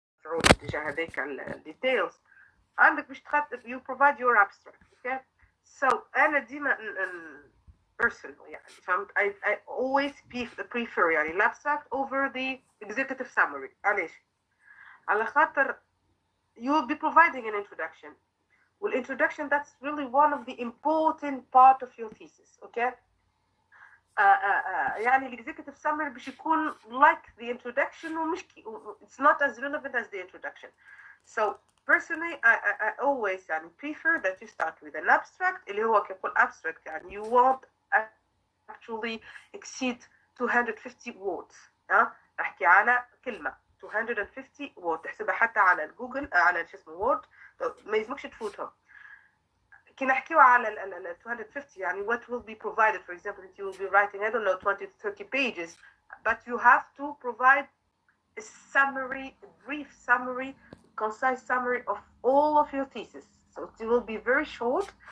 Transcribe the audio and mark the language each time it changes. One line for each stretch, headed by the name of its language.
Arabic: تعود تجاه هذيك الديتيلز عندك باش
English: you provide your abstract. okay so
Arabic: أنا ديما
English: personal
Arabic: يعني فهمت
English: I always prefer يعني abstract over the executive summary.
Arabic: علاش؟ على خاطر
English: you will be providing an introduction. Well, introduction, that's really one of the important part of your thesis. okay يعني executive summary باش يكون like the introduction
Arabic: ومش
English: it's not as relevant as the introduction. So personally I always يعني prefer that you start with an abstract
Arabic: اللي هو كيقول
English: abstract يعني you won't actually exceed 250 words.
Arabic: نحكي على كلمة 250 word تحسبها حتى على الجوجل على شو اسمه وورد ما يلزمكش تفوتهم. كي نحكيو على ال
English: 250 يعني what will be provided, for example if you will be writing I don't know 20 to 30 pages but you have to provide a summary, a brief summary, concise summary of all of your thesis. So it will be very short.